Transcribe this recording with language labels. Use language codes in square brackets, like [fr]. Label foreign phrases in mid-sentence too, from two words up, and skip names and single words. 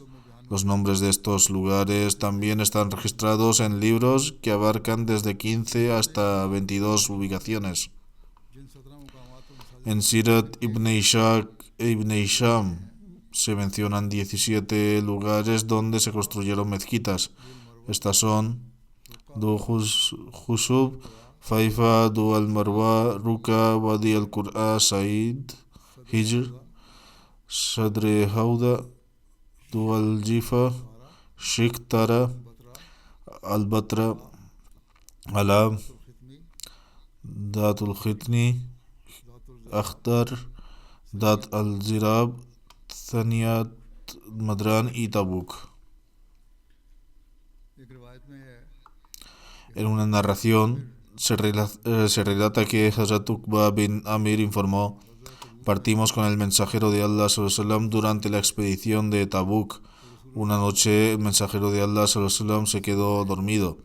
[es] Los nombres de estos lugares también están registrados en libros que abarcan desde 15 hasta 22 ubicaciones. En Sirat Ibn Ishaq e Ibn Hisham se mencionan 17 lugares donde se construyeron mezquitas. Estas son Du Husub, Faifa, Du al-Marwa, Ruka, Wadi al-Qur'a, Said, Hijr, Sadre Hauda, Du al-Jifa, Sheikh Tara, Al-Batra, Alam, Dat al-Khitni, Akhtar, Dat al-Zirab, Thaniyat, Madran y Tabuk. En una narración se relata que Hazrat Uqba bin Amir informó: partimos con el mensajero de Allah sallam durante la expedición de Tabuk. Una noche el mensajero de Allah sallam se quedó dormido.